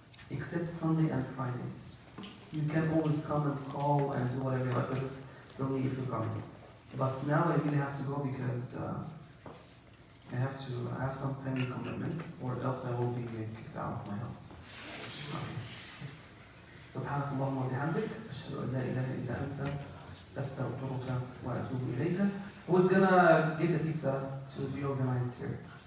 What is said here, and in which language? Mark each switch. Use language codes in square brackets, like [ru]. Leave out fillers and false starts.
[en] Except Sunday and Friday. You can always come and call and do whatever you like, but just tell me if you're coming. But now I really have to go because I have some family commitments, or else I will be kicked out of my house. [ar] سبحانك اللهم وبحمدك أشهد أن لا إله إلا أنت أستغفرك وأتوب إليك. [en] Who's gonna get the pizza to be organized here?